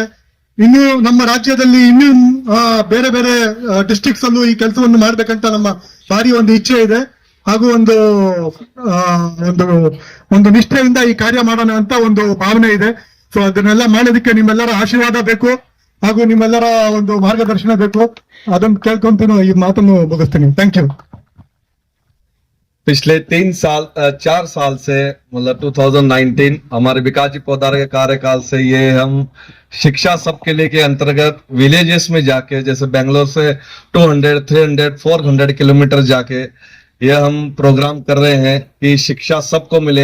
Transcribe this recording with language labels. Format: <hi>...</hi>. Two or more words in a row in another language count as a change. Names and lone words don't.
<kn>ಇನ್ನು ನಮ್ಮ ರಾಜ್ಯದಲ್ಲಿ ಇನ್ನೂ ಬೇರೆ ಬೇರೆ ಡಿಸ್ಟ್ರಿಕ್ಟ್ಸ್ ಅಲ್ಲೂ ಈ ಕೆಲಸವನ್ನು ಮಾಡ್ಬೇಕಂತ ನಮ್ಮ ಭಾರಿ ಒಂದು ಇಚ್ಛೆ ಇದೆ. ಹಾಗೂ ಒಂದು ನಿಷ್ಠೆಯಿಂದ ಈ ಕಾರ್ಯ ಮಾಡೋಣ ಅಂತ ಒಂದು ಭಾವನೆ ಇದೆ. ಸೊ ಅದನ್ನೆಲ್ಲ ಮಾಡೋದಕ್ಕೆ ನಿಮ್ಮೆಲ್ಲರ ಆಶೀರ್ವಾದ ಬೇಕು, ಹಾಗೂ ನಿಮ್ಮೆಲ್ಲರ ಒಂದು ಮಾರ್ಗದರ್ಶನ ಬೇಕು. ಅದನ್ನು ಕೇಳ್ಕೊಂತೀನಿ ಈ ಮಾತನ್ನು ಮುಗಿಸ್ತೀನಿ.</kn> <en>thank you.</en> <hi>पिछले 4 साल से मतलब 2019 हमारे विकास जी पोदार के कार्यकाल से ये हम शिक्षा सबके लिए के अंतर्गत विलेजेस में जाके, जैसे बेंगलोर से 200, 300, 400 किलोमीटर जाके ये हम प्रोग्राम कर रहे हैं कि शिक्षा सबको मिले.</hi>